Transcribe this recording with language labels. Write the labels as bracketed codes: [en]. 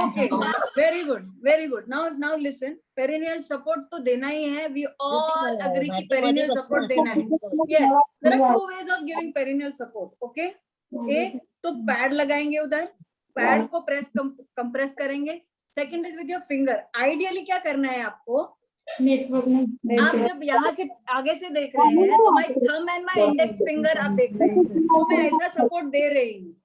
[en] okay, very good, very good. Now listen, perineal support [hi] तो देना ही है. [en] We all agree [hi] कि [en] perineal support [hi] देना है. [en] Yes, there are two ways of giving perineal support. [hi] Okay, एक तो पैड लगाएंगे उधर, पैड को प्रेस कंप्रेस करेंगे. [en] Second is with your finger. [hi] Ideally क्या करना है आपको, आप जब यहाँ से आगे से देख रहे हैं तो [en] my thumb and my index finger [hi] आप देख रहे हैं, तो मैं ऐसा सपोर्ट दे रही हूँ.